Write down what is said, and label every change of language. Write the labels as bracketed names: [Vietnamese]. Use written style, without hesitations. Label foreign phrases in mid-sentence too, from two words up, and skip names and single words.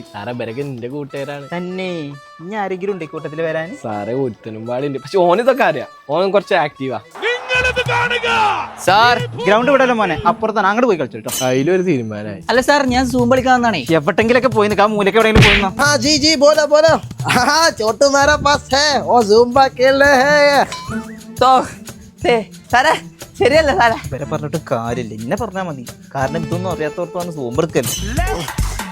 [Malayalam] സാറേ, ബരക്ക് എന്റെ കൂട്ടുകാരാണ്. തന്നെ ഇനി ആരെങ്കിലും ഉണ്ട് ഈ കൂട്ടത്തില് വരാൻ? സാറേ, ഒരുത്തനും പാടുണ്ട്. പക്ഷെ ഓനിതൊക്കെ അറിയാം, ഓൻ കുറച്ച് ആക്റ്റീവാ. സാർ ഗ്രൗണ്ട് വിടല്ലോ മോനെ, അപ്പുറത്താണ്, അങ്ങോട്ട് പോയി കളിച്ചു കേട്ടോ. അതിലൊരു തീരുമാനമായി. അല്ല സാർ, ഞാൻ സൂം കളിക്കാന്നാണേ. എവിടെങ്കിലൊക്കെ പോയി നിൽക്കാം, മൂലക്ക് എവിടെയെങ്കിലും പോയിന്നോ? [Hindi] हाँ जी जी बोलो बोलो। हाँ छोटू हमारा पास है, वो ज़ुम्बा खेल रहे हैं। [Malayalam] സാറേ ശരിയല്ല സാറേ. ഇവരെ പറഞ്ഞിട്ട് കാര്യമില്ല, ഇന്നെ പറഞ്ഞാൽ മതി. കാരണം ഇതൊന്നും അറിയാത്തവർക്കാണ് സൂമ്പ് എടുക്കല്.